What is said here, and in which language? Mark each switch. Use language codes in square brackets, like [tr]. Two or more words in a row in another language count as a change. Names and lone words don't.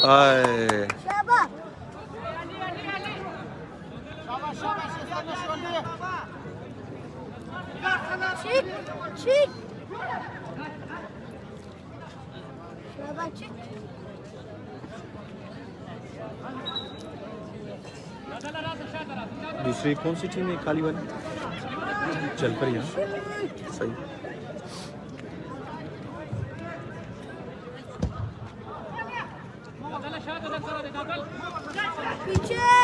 [hi] आए [tr] शाबाश Çık, çık. Şuraya bak, çık. [hi] दूसरी कौन सी टीम है काली वाली चल पर यहाँ सही Picche.